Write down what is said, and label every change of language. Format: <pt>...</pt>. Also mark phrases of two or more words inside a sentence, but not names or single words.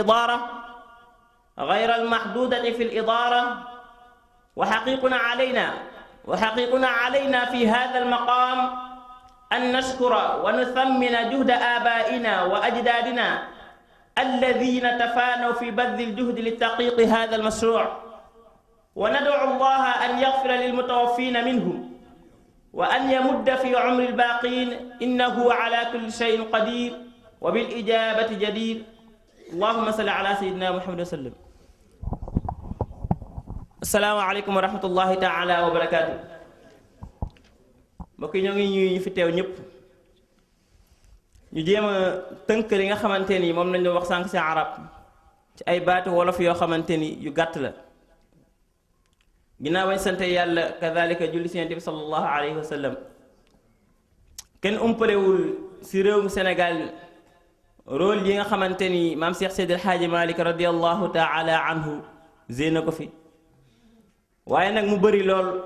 <ar>في الإدارة، وحقيقنا علينا في هذا المقام أن نشكر ونثمن جهد آبائنا وأجدادنا الذين تفانوا في بذل الجهد لتحقيق هذا المشروع، وندعو الله أن يغفر للمتوفين منهم وأن يمد في عمر الباقين، إنه على كل شيء قدير وبالإجابة جدير. اللهم صل على سيدنا محمد وسلم. السلام عليكم ورحمة الله تعالى وبركاته.</ar> <wo>mbokk yi ñoo ngi ñuy fi teew ñëpp, ñu jéem a tënk li nga xamante ni moom lañ doon wax sànq ci arab ci ay baatu wolof yoo xamante ni yu gàtt la. ginnaaw bañ sante yàlla kadhalika julli ci Yonent bi</wo> <ar>صلى الله عليه وسلم,</ar> <wo>kenn umpalewul ci réewum Sénégal rôle yi nga xamante ni maam Cheikh Seydi El Hadji Malick</wo> <ar>رضي الله تعالى عنه</ar> <wo>zéena ko fi, waaye nag mu bëri lool</wo>